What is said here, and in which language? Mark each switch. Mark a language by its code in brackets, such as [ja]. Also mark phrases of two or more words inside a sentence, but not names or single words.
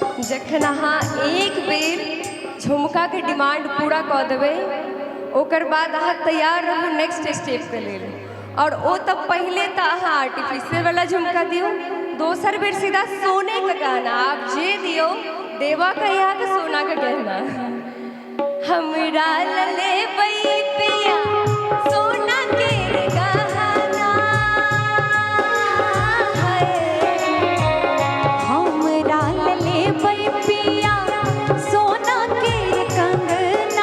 [mai] जखन अहाँ एक बेर झुमका के डिमांड पूरा कऽ देबै ओकर बाद अहाँ तैयार रहू [en] next step [mai] के लेल। और ओ तब पहले तो अहाँ आर्टिफिशियल वाला झुमका दियो, दोसर बेर सीधा सोने का गहना आप जे दियो देवा का यहाँ के सोना का गहना। हमरा लले पिया सोना के गहना हमरा लले पिया सोना के कंगना।